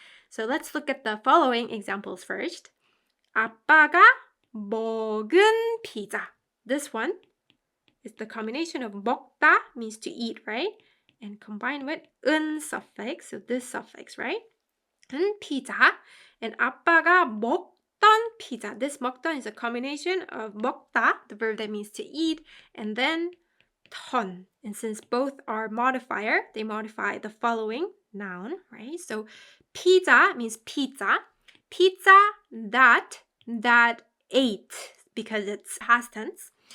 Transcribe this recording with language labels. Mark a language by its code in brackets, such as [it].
[en] So let's look at the following examples first. [ko] 아빠가 먹은 피자. [en] This one is the combination of 먹다 means to eat, right? And combined with 은 suffix, so this suffix, right? [ko] 은 피자. And 아빠가 먹던 피자. [en] This 먹던 is a combination of 먹다, the verb that means to eat, and then 던. And since both are modifier, they modify the following noun, right? So 피자 means pizza. Pizza that ate, because it's past tense.